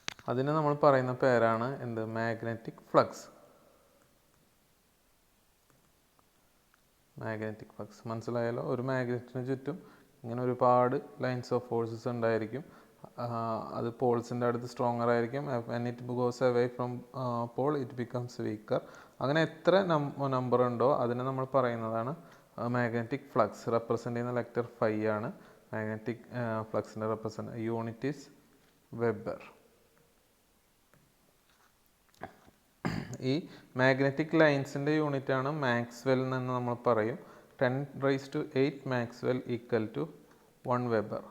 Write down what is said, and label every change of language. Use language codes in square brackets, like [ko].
[ml] അതിനെ നമ്മൾ പറയുന്ന പേരാണ് എന്ത്, മാഗ്നറ്റിക് ഫ്ലക്സ്. മാഗ്നറ്റിക് ഫ്ലക്സ് മനസ്സിലായല്ലോ. ഒരു മാഗ്നറ്റിന് ചുറ്റും ഇങ്ങനെ ഒരുപാട് ലൈൻസ് ഓഫ് ഫോഴ്സസ് ഉണ്ടായിരിക്കും. അത് പോൾസിൻ്റെ അടുത്ത് സ്ട്രോങ്ങർ ആയിരിക്കും. [en] when it goes away from pole it becomes weaker. [ml] അങ്ങനെ എത്ര നമ്പർ ഉണ്ടോ അതിനെ നമ്മൾ പറയുന്നതാണ് മാഗ്നറ്റിക് ഫ്ലക്സ് റെപ്രസെൻ്റ് ചെയ്യുന്ന ലെറ്റർ ഫൈ ആണ്. Magnetic ഫ്ലക്സിൻ്റെ unit [en] Is weber. [ml] ഈ മാഗ്നറ്റിക് ലൈൻസിൻ്റെ യൂണിറ്റ് ആണ് മാക്സ്വെൽ എന്ന് നമ്മൾ പറയും. 10⁸ മാക്സ്വെൽ ഈക്വൽ ടു 1 വെബർ.